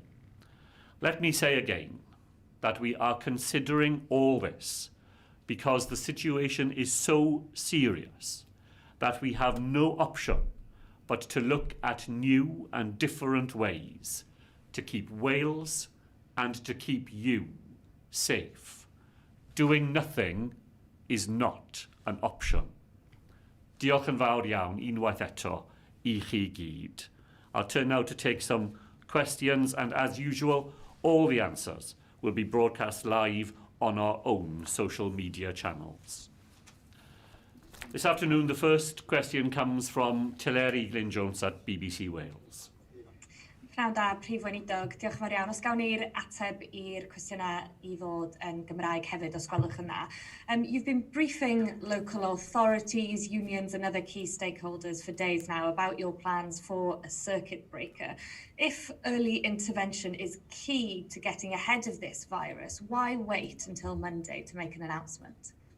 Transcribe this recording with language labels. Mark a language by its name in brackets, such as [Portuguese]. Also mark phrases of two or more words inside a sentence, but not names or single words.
[English] Let me say again that we are considering all this because the situation is so serious that we have no option but to look at new and different ways to keep Wales and to keep you safe. Doing nothing is not an option. [Welsh] Diolch yn fawr iawn unwaith eto I chi gyd. [English] I'll turn now to take some questions, and as usual, all the answers will be broadcast live on our own social media channels. This afternoon, the first question comes from Tyleri Glyn-Jones at BBC Wales. [Welsh] Pnawn da, Prif Weinidog, diolch yn fawr iawn. Os gawn ni'r ateb i'r cwestiynau I fod yn Gymraeg hefyd, os gwelwch yna. [English] You've been briefing local authorities, unions and other key stakeholders for days now about your plans for a circuit breaker. If early intervention is key to getting ahead of this virus, why wait until Monday to make an announcement?